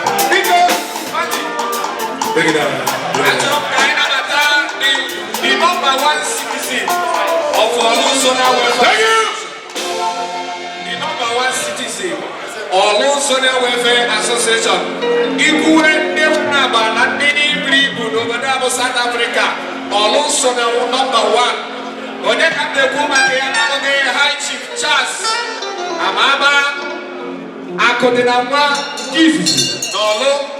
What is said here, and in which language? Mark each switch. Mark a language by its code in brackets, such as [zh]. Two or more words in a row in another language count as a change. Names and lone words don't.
[ig] Biko, [en] Mati. Bring it down. [ig] Achọrọ m ka anyị nabata [en] the, the number one citizen of Olu Zona Welfare. Thank you. The number one citizen, Orlu Zona Welfare Association. [ig] Ikwue ndị nwere agba na ndị iburu ibu n'obodo a bụ South Africa. Orlu so na [en] number one. [ig] Onye ka m na-ekwu maka ya na-abụghị High Chief Charles Amaba Akụdịnanwa nke izizi n'Orlu.